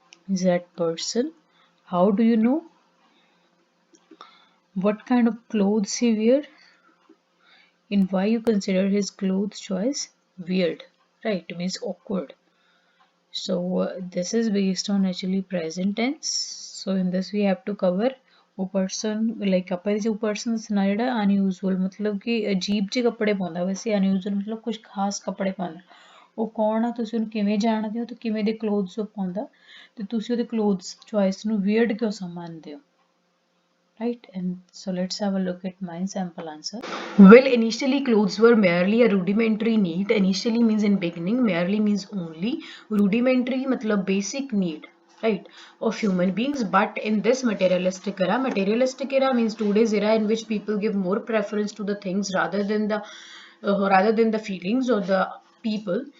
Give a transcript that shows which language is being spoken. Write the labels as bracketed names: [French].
[English] Is that person? How do you know? What kind of clothes he wear? And why you consider his clothes choice weird? Right, means awkward. So this is based on actually present tense. So in this we have to cover [Punjabi] वो person like ਆਪਾਂ जो person सुना ਜਿਹੜਾ unusual [Hindi] मतलब कि अजीब [Punjabi] ਜਿਹੇ ਕੱਪੜੇ ਪਾਉਂਦਾ ਵੈਸੇ unusual मतलब ਕੁਝ ਖਾਸ ਕੱਪੜੇ ਪਾਉਂਦਾ ਉਹ ਕੌਣ ਆ ਤੁਸੀਂ ਉਹਨੂੰ ਕਿਵੇਂ ਜਾਣਦੇ ਹੋ ਤੇ ਕਿਵੇਂ ਦੇ clothes ਉਹ ਪਾਉਂਦਾ ਤੇ ਤੁਸੀਂ ਉਹਦੇ clothes choice ਨੂੰ weird ਕਿਉਂ ਸਮਝਦੇ ਹੋ, right? [English] And so let's have a look at my sample answer. Well, initially clothes were merely a rudimentary need. Initially means in beginning, merely means only, rudimentary matlab basic need, right, of human beings. But in this materialistic era means today's era in which people give more preference to the things rather than the feelings or the people.